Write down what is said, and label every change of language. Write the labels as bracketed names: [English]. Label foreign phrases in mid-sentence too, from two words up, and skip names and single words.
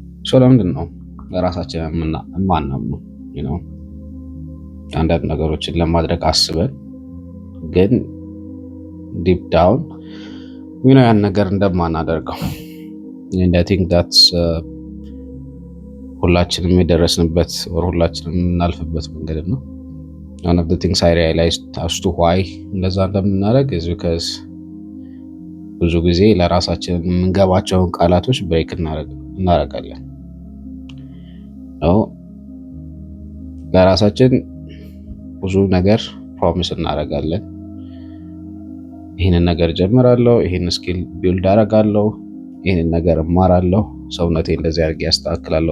[Amharic] ለምንድን ነው ለራሳችን የማናምነው? አንዳንድ ነገሮችን ለማድረግ አስበን ግን [English] deep down [Amharic] ያን ነገር እንደማናደርገው [English] and I think that's [Amharic] ሁላችንም የደረስንበት or ሁላችንም የምናልፍበት መንገድ ነው። [English] one of the things I realized as to why [Amharic] እንደዛ እንደምናደርግ [English] is because [Amharic] ብዙ ጊዜ ለራሳችን የምንገባቸውን ቃላቶች ብሬክ እናደርጋለን። ለራሳችን ብዙ ነገር ፕሮሚስ እናደርጋለን። ይህንን ነገር ጀምራለሁ፣ ይህን [English] skill build [Amharic] አደርጋለሁ፣ ይህንን ነገር እማራለሁ፣ ሰውነቴን እንደዚህ አድርጌ ያስተካክላለሁ፣